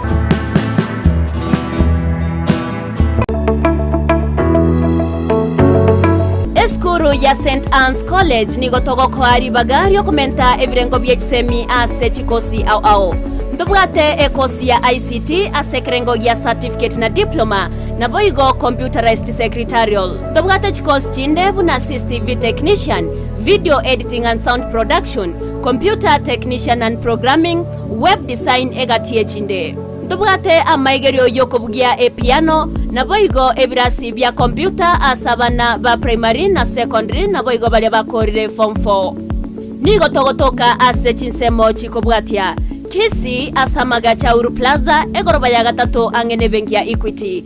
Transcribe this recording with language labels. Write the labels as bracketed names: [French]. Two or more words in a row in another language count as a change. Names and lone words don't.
[Gusii] Eskuru ya St. Anne's College nigotogo kwari bagari okumenta ebirengo byekisemi ase chikosi au. Ndobwate ekosi ya ICT ase kirengo ya certificate na diploma na boigo [English] computerized secretarial. [Gusii] Ndobwate chikosi chinde buna [English] CCTV technician, video editing and sound production, computer technician and programming, web design [Gusii] egatie chinde. Ndobwate amaigerio yokobugia piano na boigo ebirasi bya computer asabana ba primary na secondary na boigo bali bakorire form 4. Nigo togotoka ase chinsemo chikobwatia Kisii asamaga cha Uru Plaza egoroba ya gatatu angene benki ya Equity.